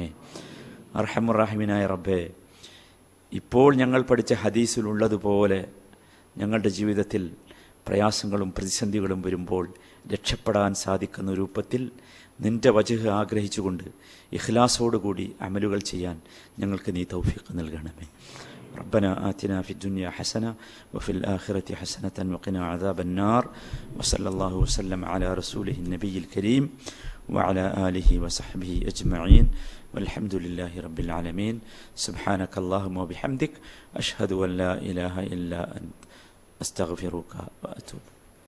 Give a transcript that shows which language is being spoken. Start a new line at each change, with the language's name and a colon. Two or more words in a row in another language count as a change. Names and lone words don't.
Malayalam: അർഹമുർ-റഹീമീനായ റബ്ബേ, ഇപ്പോൾ ഞങ്ങൾ പഠിച്ച ഹദീസിലുള്ളതുപോലെ ഞങ്ങളുടെ ജീവിതത്തിൽ പ്രയാസങ്ങളും പ്രതിസന്ധികളും വരുമ്പോൾ രക്ഷപ്പെടാൻ സാധിക്കുന്ന രൂപത്തിൽ നിൻ്റെ വജ്ഹ് ആഗ്രഹിച്ചുകൊണ്ട് ഇഖ്ലാസോടുകൂടി അമലുകൾ ചെയ്യാൻ ഞങ്ങൾക്ക് നീ തൗഫീഖ് നൽകണമേ.
Arabic: ربنا آتنا في الدنيا حسنة وفي الآخرة حسنة وقنا عذاب النار وصلى الله وسلم على رسوله النبي الكريم وعلى آله وصحبه أجمعين والحمد لله رب العالمين. سبحانك اللهم وبحمدك أشهد أن لا إله إلا أنت أستغفرك وأتوب